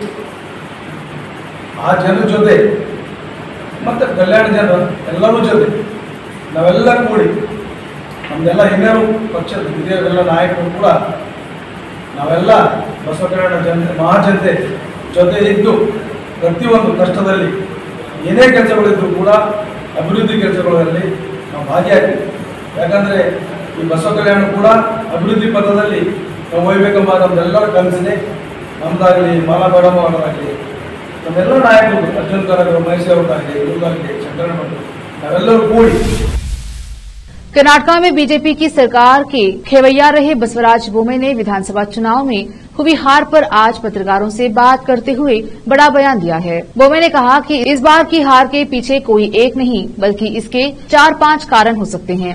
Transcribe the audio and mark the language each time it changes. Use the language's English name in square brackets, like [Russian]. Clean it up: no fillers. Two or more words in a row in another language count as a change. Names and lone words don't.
[Kannada] ಆ ಜನರ ಜೊತೆ ಮತ್ತು ಕಲ್ಯಾಣ ಜನರ ಎಲ್ಲರೂ ಜೊತೆ ನಾವೆಲ್ಲ ಕೂಡಿ ನಮ್ದೆಲ್ಲ ಹಿರಿಯರು ಪಕ್ಷದ ಹಿರಿಯರೆಲ್ಲ ನಾಯಕರು ಕೂಡ ನಾವೆಲ್ಲ ಬಸವ ಕಲ್ಯಾಣ ಜನತೆ ಮಹಾಜನತೆ ಜೊತೆ ಇದ್ದು ಪ್ರತಿಯೊಂದು ಕಷ್ಟದಲ್ಲಿ ಏನೇ ಕೆಲಸಗಳಿದ್ದರೂ ಕೂಡ ಅಭಿವೃದ್ಧಿ ಕೆಲಸಗಳಲ್ಲಿ ನಾವು ಭಾಗಿಯಾಗ್ತೀವಿ. ಯಾಕಂದರೆ ಈ ಬಸವ ಕಲ್ಯಾಣ ಕೂಡ ಅಭಿವೃದ್ಧಿ ಪಥದಲ್ಲಿ ನಾವು ಒಯ್ಯಬೇಕೆಂಬ ನಮ್ದೆಲ್ಲರ ಕನಸಿದೆ. ನಮ್ಮದಾಗಲಿ, ಮಾಲಾ ಮೇಡಮ್ ಅವರಾಗಲಿ, ನಮ್ಮೆಲ್ಲ ನಾಯಕರು, ಅರ್ಜುನ್ ಕನಕ್, ಮಹೇಶ್ ಅವರಾಗಲಿ, ಇವ್ರಿಗಾಗಲಿ, ಶಂಕರಣ್ಣ, ನಾವೆಲ್ಲರೂ ಕೂಡಿ [Hindi] कर्नाटक में बीजेपी की सरकार के खेवैया रहे बसवराज बोम्मे ने विधानसभा चुनाव में हुई हार पर आज पत्रकारों से बात करते हुए बड़ा बयान दिया है। बोमे ने कहा कि इस बार की हार के पीछे कोई एक नहीं बल्कि इसके 4-5 कारण हो सकते हैं।